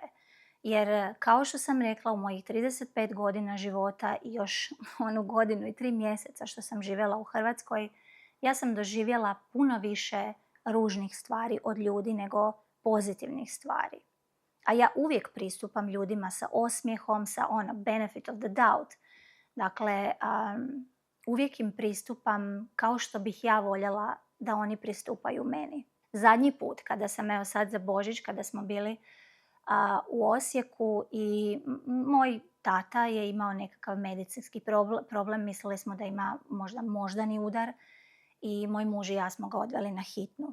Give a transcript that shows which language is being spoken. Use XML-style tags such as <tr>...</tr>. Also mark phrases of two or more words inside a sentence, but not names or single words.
<hr>Jer kao što sam rekla, u mojih 35 godina života i još onu godinu i 3 mjeseca što sam živjela u Hrvatskoj, ja sam doživjela puno više ružnih stvari od ljudi nego pozitivnih stvari. A ja uvijek pristupam ljudima sa osmijehom, sa</hr> <en>benefit of the doubt.</en> <hr>Dakle, uvijek im pristupam kao što bih ja voljela da oni pristupaju meni. Zadnji put kada sam, evo sad za Božić, kada smo bili u Osijeku i moj tata je imao nekakav medicinski problem, mislili smo da ima možda moždani udar i moj muž i ja smo ga odveli na hitnu.</hr>